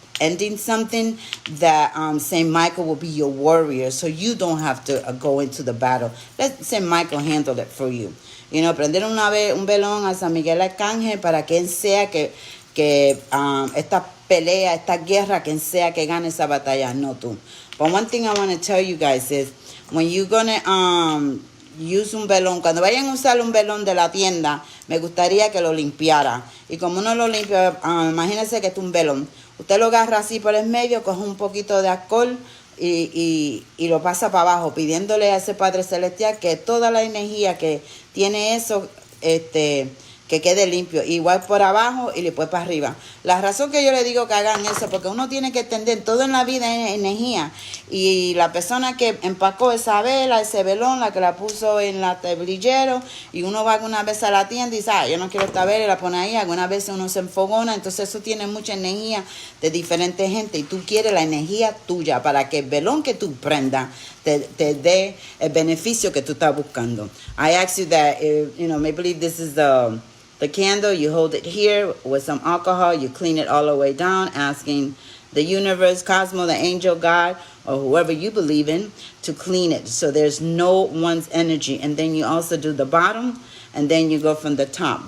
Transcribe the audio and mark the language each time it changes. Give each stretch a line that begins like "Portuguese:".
English: ending something, that Saint Michael will be your warrior, so you don't have to go into the battle. Let Saint Michael handle it for you.
Spanish: You know, prender una vez un velón a San Miguel Arcángel para quien sea que esta pelea, esta guerra, quien sea que gane esa batalla, no tú.
English: But one thing I want to tell you guys is, when you're gonna use
Spanish: un velón, cuando vayan a usar un velón de la tienda, me gustaría que lo limpiara. Y como uno lo limpia, imagínense que es un velón. Usted lo agarra así por el medio, coge un poquito de alcohol y lo pasa para abajo, pidiéndole a ese Padre Celestial que toda la energía que tiene eso, que quede limpio, igual por abajo y después para arriba. La razón que yo le digo que hagan eso, porque uno tiene que entender, todo en la vida es energía, y la persona que empacó esa vela, ese velón, la que la puso en la tablillero, y uno va alguna vez a la tienda y dice, yo no quiero esta vela, y la pone ahí, algunas veces uno se enfogona, entonces eso tiene mucha energía de diferente gente, y tú quieres la energía tuya para que el velón que tú prendas te dé el beneficio que tú estás buscando.
English: I ask you that, maybe this is the candle, you hold it here with some alcohol, you clean it all the way down, asking the universe, cosmos, the angel, God, or whoever you believe in, to clean it so there's no one's energy. And then you also do the bottom, and then you go from the top.